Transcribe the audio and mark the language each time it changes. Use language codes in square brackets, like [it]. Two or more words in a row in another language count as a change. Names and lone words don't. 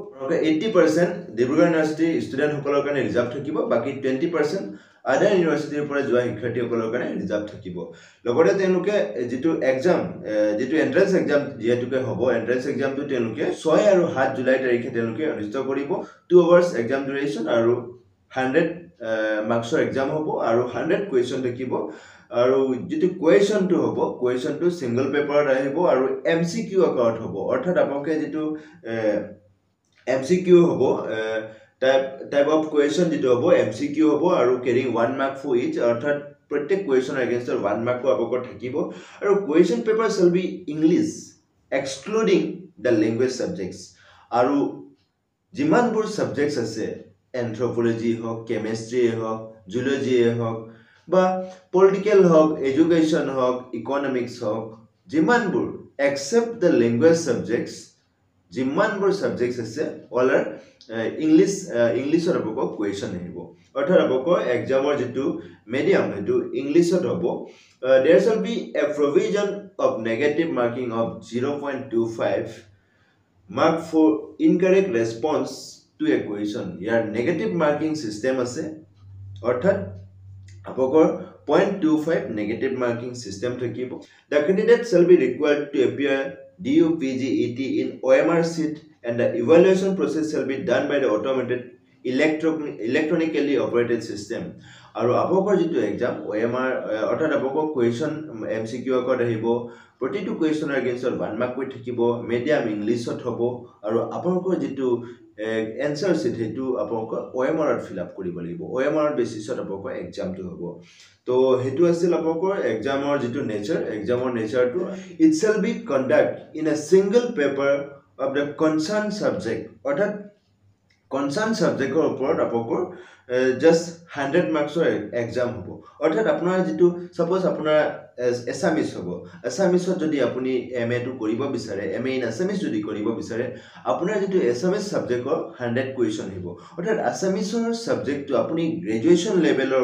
[as] 80% ডিব্ৰুগড় ইউনিভাৰ্চিটিৰ ষ্টুডেন্ট সকলৰ কাৰণে ৰিজাৰ্ভ থাকিব বাকি 20% [en] other university [as] পৰা যোৱা শিক্ষাৰ্থীসকলৰ কাৰণে ৰিজাৰ্ভ থাকিব লগতে তেওঁলোকে যেটো এক্সাম যেটো [en] entrance exam [as] যেটোকে হ'ব [en] entrance exam [as] তেওঁলোকে 6 আৰু 7 জুলাই তাৰিখে তেওঁলোকে অনুষ্ঠিত কৰিব 2 [en] hours exam duration [as] আৰু 100 [en] marks exam [as] হ'ব আৰু 100 কোৱেশ্চন থাকিব আৰু যেটো কোৱেশ্চনটো হ'ব কোৱেশ্চনটো [en] single paper [as] আহিব আৰু এমসিকিউ আকাৰত হ'ব অৰ্থাৎ আপোনালোকে যেটো এমসিকিউ হ'ব [en] type of question [as] যেটো হ'ব এমসিকিউ হ'ব আৰু [en] carrying 1 mark for each [as] অৰ্থাৎ প্ৰত্যেক [en] question against 1 mark [as] আপোনালোকৰ থাকিব আৰু [en] question paper shall be English excluding the language subjects [as] আৰু যিমানবোৰ সাবজেক্টস আছে anthropology হওক chemistry হওক zoology হওক বা পলিটিক্যাল হওক এডুকেশন হওক ইকোনমিক্স হওক যিমানবোৰ [en] except the language subjects [as] যিমানবোৰ সাবজেক্টস আছে [en] all are [as] ইংলিশৰ আপোনাক কোৱেশ্চন আহিব অৰ্থাৎ আপোনাক এক্সামৰ যেটো মিডিয়াম হেতু ইংলিশত হ'ব [en] there shall be [as] a provision of negative marking of 0.25 mark for incorrect response to a question ইয়াৰ নেগেটিভ মাৰ্কিং সিস্টেম আছে অৰ্থাৎ আপোনাক 0.25 negative marking system থাকিব the candidate shall be required to appear DUPGET in OMR sheet and the evaluation process shall be done by the automated [en] electronically operated system [as] আৰু আপোনালোকৰ যেটো এক্সাম OMR অৰ্থাৎ আপোনালোকৰ কোৱেশ্চন এমসিকিউ আকত আহিব প্ৰতিটো কোৱেশ্চনৰ এগেইনষ্ট 1 মাৰ্ক কৈ থাকিব মিডিয়াম ইংলিশত হ'ব আৰু আপোনালোকৰ যেটো [en] answer sheet [as] হেতু আপোনালোকৰ OMR ত [en] fill up [as] কৰিব লাগিব OMR বেসিছত আপোনালোকৰ এক্সামটো হ'ব তো হেতু আছিল আপোনালোকৰ এক্সামৰ যেটো নেচাৰ এক্সামৰ নেচাৰটো [en] it shall be conduct in a single paper of the concerned subject [as] অৰ্থাৎ [en] concerned subject [as] ৰ ওপৰত আপোনালোকৰ just 100 মাৰ্কছৰ এক্সাম হ'ব অৰ্থাৎ আপোনাৰ যেটো সাপোজ আপোনাৰ এছামিজ হ'ব এছামিজত যদি আপুনি এমএ টো কৰিব বিচাৰে [en] MA in Assamese [as] যদি কৰিব বিচাৰে আপোনাৰ যেটো এছামিজ সাবজেক্টৰ 100 কোৱেশ্চন আহিব অৰ্থাৎ এছামিজৰ সাবজেক্টটো আপুনি [en] graduation level